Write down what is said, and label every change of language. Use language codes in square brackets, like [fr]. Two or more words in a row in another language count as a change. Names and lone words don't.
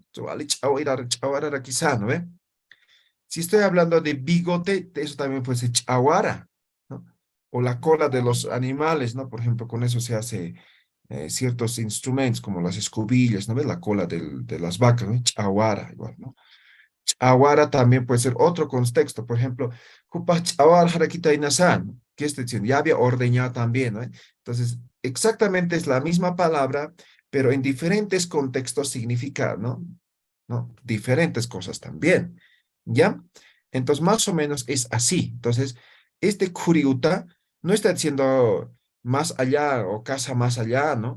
[es] Vale, chawara quizá, ¿no ve? Si estoy hablando de bigote, eso también puede ser chawara, ¿no? O la cola de los animales, ¿no? Por ejemplo, con eso se hace ciertos instrumentos como las escobillas, ¿no ves? La cola de las vacas, ¿no? Chawara, igual, ¿no? Ahora también puede ser otro contexto. Por ejemplo, [ay] "Hupachawar harakita inasan", [es] ¿qué está diciendo? Ya había ordeñado también, ¿no? Entonces, exactamente es la misma palabra, pero en diferentes contextos significa, ¿no? ¿No? Diferentes cosas también, ¿ya? Entonces, más o menos es así. Entonces, este kuriuta no está diciendo más allá o casa más allá, ¿no?